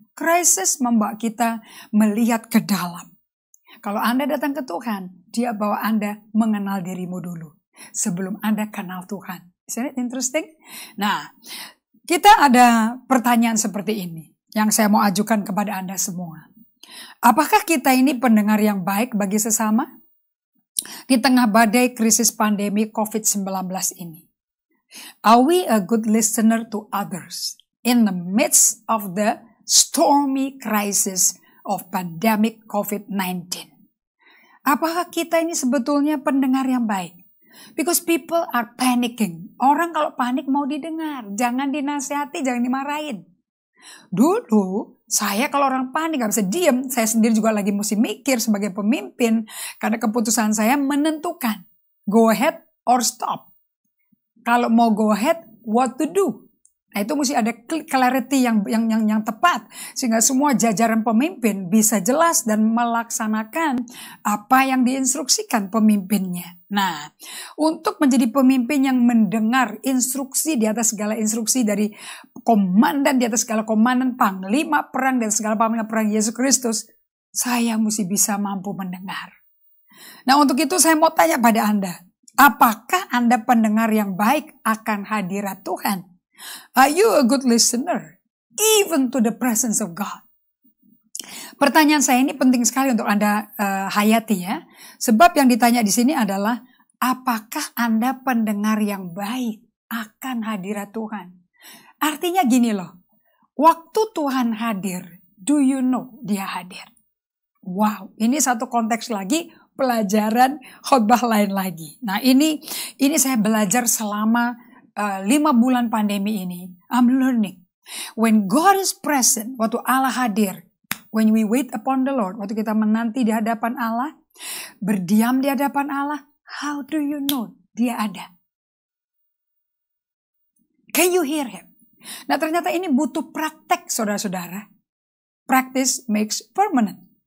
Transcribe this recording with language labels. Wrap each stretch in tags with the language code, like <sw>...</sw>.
<id>Krisis membawa kita melihat ke dalam. Kalau Anda datang ke Tuhan, Dia bawa Anda mengenal dirimu dulu, sebelum Anda kenal Tuhan.</id> <en>Isn't it interesting?</en> <id>Nah, kita ada pertanyaan seperti ini, yang saya mau ajukan kepada Anda semua. Apakah kita ini pendengar yang baik bagi sesama? Di tengah badai krisis pandemi COVID-19 ini.</id> <en>Are we a good listener to others in the midst of the stormy crisis of pandemic COVID-19?</en> <id>Apakah kita ini sebetulnya pendengar yang baik?</id> <en>Because people are panicking.</en> <id>Orang kalau panik mau didengar. Jangan dinasihati, jangan dimarahin. Dulu, saya kalau orang panik gak bisa diem. Saya sendiri juga lagi mesti mikir sebagai pemimpin. Karena keputusan saya menentukan.</id> <en>Go ahead or stop.</en> <id>Kalau mau</id> <en>go ahead, what to do?</en> <id>Nah, itu mesti ada clarity yang tepat. Sehingga semua jajaran pemimpin bisa jelas dan melaksanakan apa yang diinstruksikan pemimpinnya. Nah, untuk menjadi pemimpin yang mendengar instruksi di atas segala instruksi dari komandan, di atas segala komandan, panglima perang, dan segala panglima perang Yesus Kristus, saya mesti bisa mampu mendengar. Nah, untuk itu saya mau tanya pada Anda, apakah Anda pendengar yang baik akan hadirat Tuhan?</id> <en>Are you a good listener, even to the presence of God?</en> <id>Pertanyaan saya ini penting sekali untuk Anda hayati ya. Sebab yang ditanya di sini adalah, apakah Anda pendengar yang baik akan hadirat Tuhan? Artinya gini loh, waktu Tuhan hadir,</id> <en>do you know</en> <id>Dia hadir? Wow, ini satu konteks lagi, pelajaran khotbah lain lagi. Nah ini saya belajar selama 5 bulan pandemi ini.</id> <en>I'm learning. When God is present,</en> <id>waktu Allah hadir,</id> <en>when we wait upon the Lord,</en> <id>waktu kita menanti di hadapan Allah, berdiam di hadapan Allah,</id> <en>how do you know</en> <id>Dia ada?</id> <en>Can you hear Him?</en> <id>Nah ternyata ini butuh praktek saudara-saudara.</id> <en>Practice makes permanent.</en>